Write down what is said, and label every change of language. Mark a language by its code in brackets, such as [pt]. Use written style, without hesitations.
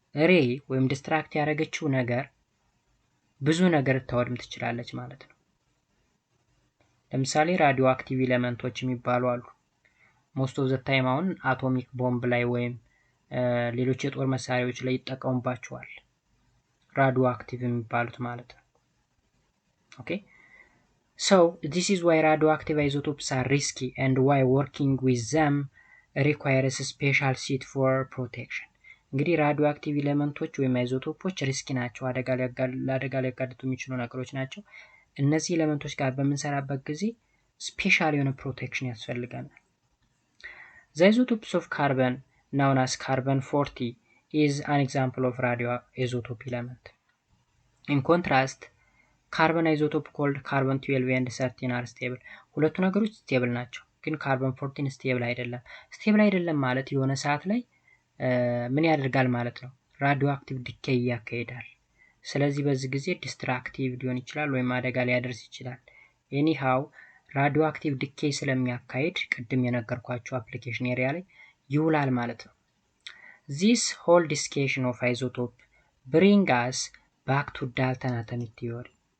[am] ሬይ ወይም ዲስትራክት ያደረገችው ነገር ብዙ ነገር ታወድም ትችላለች ማለት ነው። ለምሳሌ ራዲዮ አክቲቭ ኤሌመንቶች የሚባሉ አሉ። ሞስት ኦፍ ዘ ታይም አሁን አቶሚክ ቦምብ ላይ ወይም ሌሎች የጦር መሳሪያዎች ላይ ይጠቀሙባቸዋል ራዲዮ አክቲቭ የሚባሉት ማለት ነው። ኦኬ [en] so this is why radioactive isotopes are risky and why working with them requires a special sheet for protection. [am] እንግዲህ ራዲዮ አክቲቭ ኤሌመንቶች ወይም አይዞቶፖች ሪስኪ ናቸው፣ ለአደጋ ሊያጋልጡ የሚችሉ ነገሮች ናቸው። እነዚህ ኤሌመንቶች ጋር በምንሰራበት ጊዜ ስፔሻል የሆነ ፕሮቴክሽን ያስፈልገናል። [en] The isotopes of carbon, known as carbon-40, is an example of radioisotope element. In contrast, carbon isotope called carbon-12 and 13 are stable. [am] ሁለቱ ነገሮች ስቴብል ናቸው፣ ግን carbon-14 ስቴብል አይደለም። ስቴብል አይደለም ማለት የሆነ ሰዓት ላይ ምን ያደርጋል ማለት ነው? ራዲዮአክቲቭ ዲኬይ ያካሂዳል። ስለዚህ በዚህ ጊዜ ዲስትራክቲቭ ሊሆን ይችላል ወይም አደጋ ሊያደርስ ይችላል። ኤኒሃው ራዲዮአክቲቭ ዲኬይ ስለሚያካሂድ ቅድም የነገርኳቸው አፕሊኬሽን ኤሪያ ላይ ይውላል ማለት ነው። [en] This whole discussion of isotope bring us back to Dalton atomic theory.